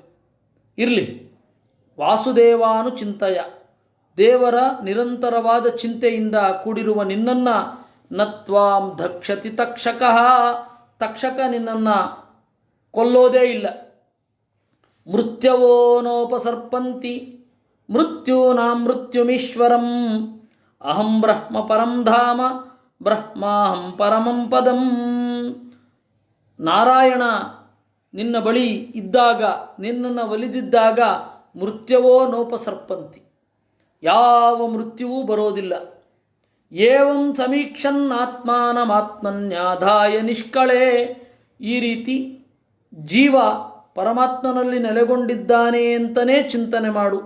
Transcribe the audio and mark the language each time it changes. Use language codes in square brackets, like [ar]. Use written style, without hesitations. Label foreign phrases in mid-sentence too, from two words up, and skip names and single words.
[kn] ಇರಲಿ, [sa] वासुदेवानु चिन्तेय, [kn] ದೇವರ ನಿರಂತರವಾದ ಚಿಂತೆಯಿಂದ ಕೂಡಿರುವ ನಿನ್ನನ್ನು [sa] नत्वां धक्षति तक्षकः, [kn] ತಕ್ಷಕ ನಿನ್ನನ್ನು ಕೊಲ್ಲೋದೇ ಇಲ್ಲ. [sa] मृत्यवो नोपसर्पन्ति मृत्यूनां मृत्युमीश्वरं अहं ब्रह्म परं धाम ब्रह्माहं परमं पदं. [kn] ನಾರಾಯಣ ನಿನ್ನ ಬಳಿ ಇದ್ದಾಗ, ನಿನ್ನನ್ನು ಒಲಿದಿದ್ದಾಗ [sa] मृत्यवो नोपसर्पन्ति, [kn] ಯಾವ ಮೃತ್ಯುವೂ ಬರೋದಿಲ್ಲ. [sa] एवं समीक्षन् आत्मानमात्मन्याधाय निष्कळे, [kn] ಈ ರೀತಿ ಜೀವ ಪರಮಾತ್ಮನಲ್ಲಿ ನೆಲೆಗೊಂಡಿದ್ದಾನೆ ಅಂತಲೇ ಚಿಂತನೆ ಮಾಡು.